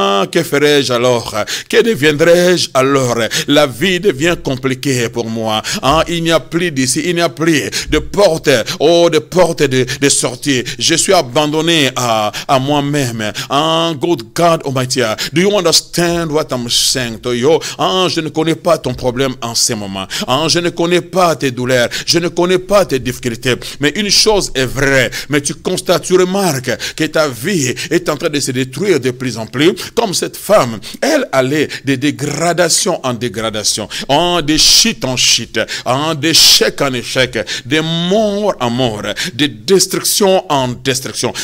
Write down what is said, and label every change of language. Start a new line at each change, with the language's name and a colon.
French: Que ferai-je alors? Que deviendrai-je alors? La vie devient compliquée pour pour moi. Hein, il n'y a plus d'ici, il n'y a plus de porte, oh, de porte de sortie. Je suis abandonné à moi-même.
English: Hein, God Almighty, do you understand what I'm saying to you?
French: Hein, je ne connais pas ton problème en ce moment. Hein, je ne connais pas tes douleurs. Je ne connais pas tes difficultés. Mais une chose est vraie. Mais tu constates, tu remarques que ta vie est en train de se détruire de plus en plus. Comme cette femme, elle allait de dégradation en dégradation, de chute en chute, d'échec en échec, de mort en mort, de destruction en destruction.